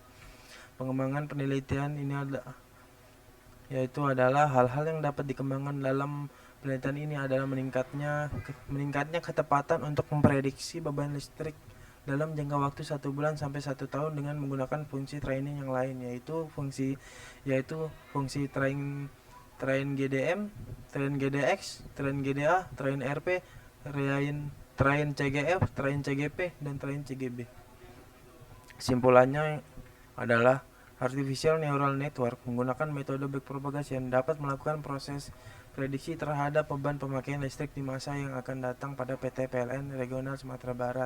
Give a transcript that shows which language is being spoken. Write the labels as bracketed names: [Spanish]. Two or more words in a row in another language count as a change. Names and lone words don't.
[Indonesian] Pengembangan penelitian ini adalah hal-hal yang dapat dikembangkan dalam penelitian ini adalah meningkatnya ketepatan untuk memprediksi beban listrik dalam jangka waktu 1 bulan sampai 1 tahun dengan menggunakan fungsi training yang lain yaitu fungsi [English] train GDM, train GDX, train GDA, train RP, train CGF, train CGP, [Indonesian] dan [English] train CGB. [Indonesian] Kesimpulannya adalah [English] Artificial Neural Network [Indonesian] menggunakan metode backpropagation dapat melakukan proses prediksi terhadap beban pemakaian listrik di masa yang akan datang pada PT PLN Regional Sumatera Barat.